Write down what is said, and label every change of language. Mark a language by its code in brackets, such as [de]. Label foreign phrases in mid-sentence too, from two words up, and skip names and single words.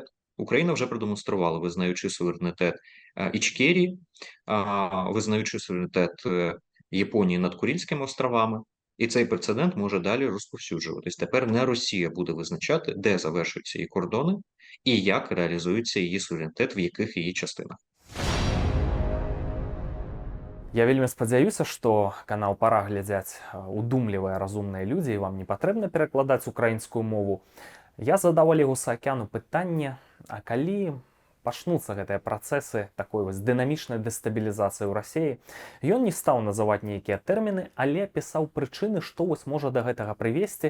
[uk] Україна вже продемонструвала, визнаючи суверенітет Ічкерії, визнаючи суверенітет Японії над Курильськими островами. І цей прецедент може далі розповсюджуватись. Тепер не Росія буде визначати, де завершуються її кордони і як реалізується її суверенітет, в яких її частинах. [be] Я вельмі спадзяюся, што канал пара глядзяць удумлівыя разумныя людзі і вам не патрэбна перакладаць украінскую мову. Я задаў Олегу Саакяну пытанне, а калі пачнуцца гэтыя працэсы такой вось дынамічнай дэстабілізацыі ў Расіі, ён не стаў называць нейкія тэрміны, але пісаў прычыны, што вось можа да гэтага прывесці.